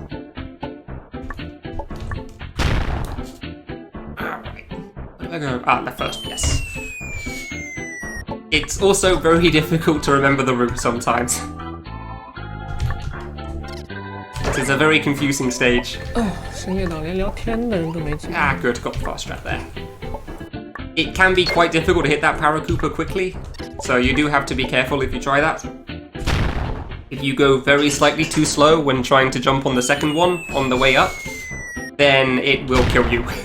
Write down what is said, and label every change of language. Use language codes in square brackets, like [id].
[en] Alright. Where do I go? Ah, left first, yes. It's also very difficult to remember the route sometimes. It is a very confusing stage. [zh] 深夜档连聊天的人都没几个。 [en] Ah, good, got the fast strat there. It can be quite difficult to hit that paracooper quickly, so you do have to be careful if you try that. If you go very slightly too slow when trying to jump on the second one on the way up, then it will kill you.